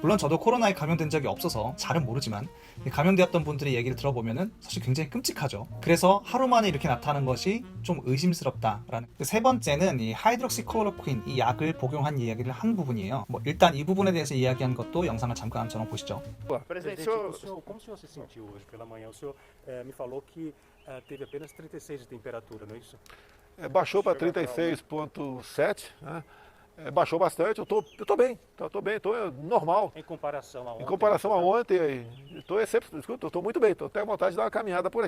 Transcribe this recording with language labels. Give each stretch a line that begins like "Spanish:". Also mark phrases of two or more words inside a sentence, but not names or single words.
Korean: 물론 저도 코로나에 감염된 적이 없어서 잘은 모르지만 감염되었던 분들의 얘기를 들어보면은 사실 굉장히 끔찍하죠. 그래서 하루 만에 이렇게 나타나는 것이 좀 의심스럽다라는. 세 번째는 이 하이드록시클로로퀸 이 약을 복용한 이야기를 한 부분이에요. 뭐 일단 이 부분에 대해서 이야기한 것도 영상을 잠깐 저는 보시죠.
Portuguese: Presidente, como o senhor se sentiu hoje pela manhã? O senhor me falou que teve apenas 36 de temperatura, não é isso? Baixou para 36,7, né? Baixou bastante, eu tô bem, tô bem, tô normal. Em comparação a ontem? Em comparação a ontem, estou muito bem, estou até à vontade de dar uma caminhada por aqui.